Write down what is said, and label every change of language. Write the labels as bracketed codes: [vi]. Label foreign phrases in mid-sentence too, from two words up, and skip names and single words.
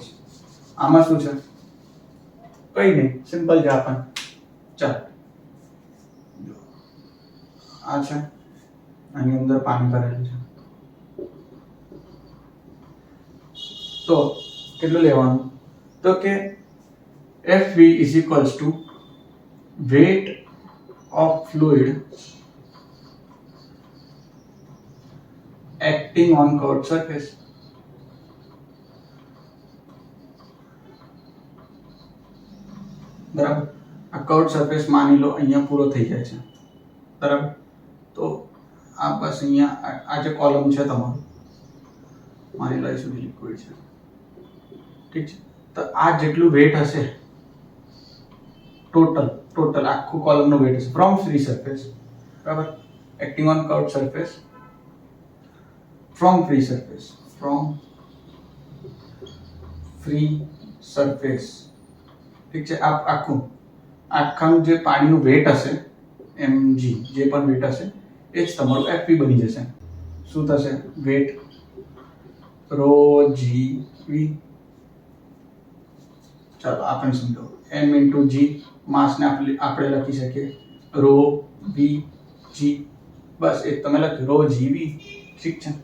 [gu] આમાં શું છે? કઈ નહીં, સિમ્પલ છે આપણ. ચાલો આ છે, આની અંદર પાણી ભરેલું છે. તો કેટલું લેવાનું? તો કે [en] FV is equals to weight of fluid acting on curved surface. [gu] બરાબર, આ [en] curved surface [gu] માની લો અહીંયા પૂરો થઈ જાય છે, બરાબર. તો આ બસ અહીંયા આ જે કોલમ છે તમારું, માની લો સુધી લિક્વિડ છે, ઠીક છે. તો આ જેટલું વેટ હશે ટોટલ આખું કોલમનું વેટ હશે [en] from free surface, [gu] બરાબર, [en] acting on curved surface from free surface, [gu] ઠીક છે. આખાનું જે પાણીનું વેટ હશે mg, જે પણ વેટ હશે એ જ તમારું fp બની જશે. શું થશે? વેટ rho gv, ચાલો આપણે સમજો, m into g, માસ ને આપણે લખી શકીએ rho v g, બસ એ તમે લખ્યું rho gv, ઠીક છે.